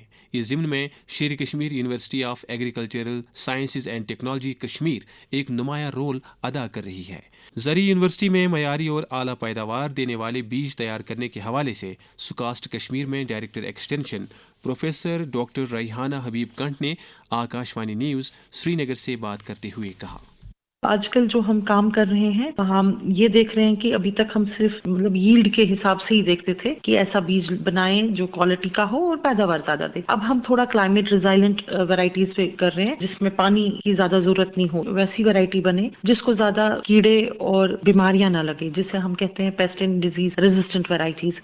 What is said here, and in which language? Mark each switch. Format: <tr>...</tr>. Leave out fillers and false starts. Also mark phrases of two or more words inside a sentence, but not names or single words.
<ur>اس ضمن میں شیر کشمیر یونیورسٹی آف ایگریکلچرل سائنسز اینڈ ٹیکنالوجی کشمیر ایک نمایاں رول ادا کر رہی ہے۔ زرعی یونیورسٹی میں معیاری اور اعلیٰ پیداوار دینے والے بیج تیار کرنے کے حوالے سے سکاسٹ کشمیر میں</ur> <en>director extension</en> <ur>پروفیسر ڈاکٹر ریحانہ حبیب کنٹ نے آکاش وانی نیوز سری نگر سے بات کرتے ہوئے کہا، آج کل جو ہم کام کر رہے ہیں ہم یہ دیکھ رہے ہیں کہ ابھی تک ہم صرف ییلڈ کے حساب سے ہی دیکھتے تھے کہ ایسا بیج بنائیں جو کوالٹی کا ہو اور پیداوار زیادہ دے۔ اب ہم تھوڑا</ur> <en>climate resilient varieties</en> <ur>پہ کر رہے ہیں جس میں پانی کی زیادہ ضرورت نہیں ہو، ویسی ورائٹی بنے جس کو زیادہ کیڑے اور بیماریاں نہ لگے، جسے ہم کہتے ہیں</ur> <en>pest and disease resistant varieties.</en>